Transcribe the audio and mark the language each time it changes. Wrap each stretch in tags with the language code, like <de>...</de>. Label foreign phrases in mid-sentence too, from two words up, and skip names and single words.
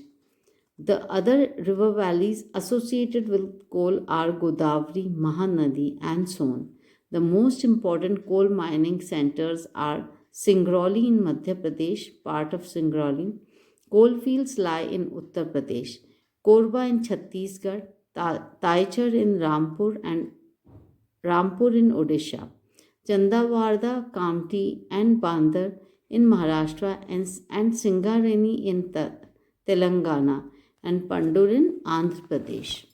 <en>The other river valleys associated with coal are Godavari, Mahanadi, and Son. The most important coal mining centers are Singrauli in Madhya Pradesh, part of Singrauli. Coal fields lie in Uttar Pradesh. Korba in Chhattisgarh, Taichar in Rampur, and Rampur in Odisha. Chandavarda, Kamti, and Bandar in Maharashtra, and Singareni in Telangana, and Pandur in आंध्र प्रदेश.</en>